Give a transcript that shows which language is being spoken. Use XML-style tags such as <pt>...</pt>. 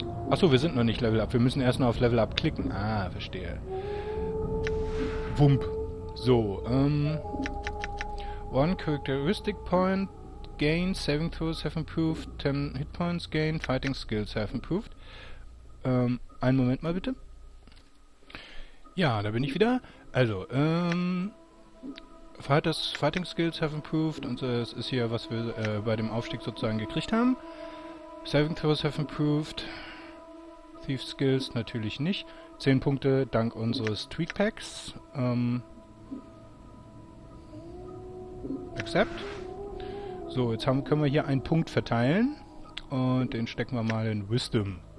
<de>Achso, wir sind noch nicht Level Up. Wir müssen erst noch auf Level Up klicken. Ah, verstehe. Wump.</de> <en>So, one characteristic point gain, saving throws have improved, 10 hit points gain, fighting skills have improved.</en> <de>Einen Moment mal bitte. Ja, da bin ich wieder. Also,</de> <en>fighting skills have improved</en> <de>und das ist hier, was wir bei dem Aufstieg sozusagen gekriegt haben.</de> <en>Saving throws have improved.</en> <de>Thief skills natürlich nicht. 10 Punkte dank unseres Tweak Packs. Accept. So, jetzt können wir hier einen Punkt verteilen und den stecken wir mal in Wisdom.</de>